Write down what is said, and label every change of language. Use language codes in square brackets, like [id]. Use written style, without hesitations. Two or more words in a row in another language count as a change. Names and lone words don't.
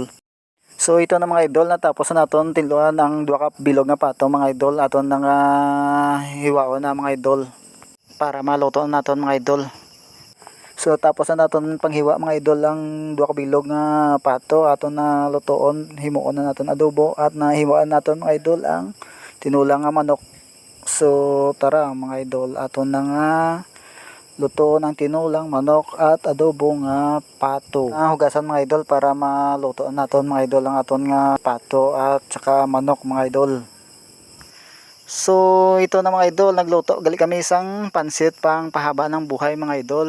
[tl] So ito na mga idol, [hil] natapos na naton tinluan ang duha ka bilog nga pato mga idol, aton na nga hiwaon na mga idol para maluto naton mga idol. So tapos na naton panghiwa mga idol ang duha ka bilog nga pato aton na lutoon, himuon na naton adobo at nahiwaan naton mga idol ang tinulang nga manok. [tl] So tara mga idol, [hil] aton na nga luto ng tinulang manok at adobo nga pato. Hugasan mga idol para maluto naton mga idol ang aton nga pato at saka manok mga idol. [tl] So ito na mga idol, [hil] nagluto gali kami [tl] isang pansit pang pahaba ng buhay [hil] mga idol.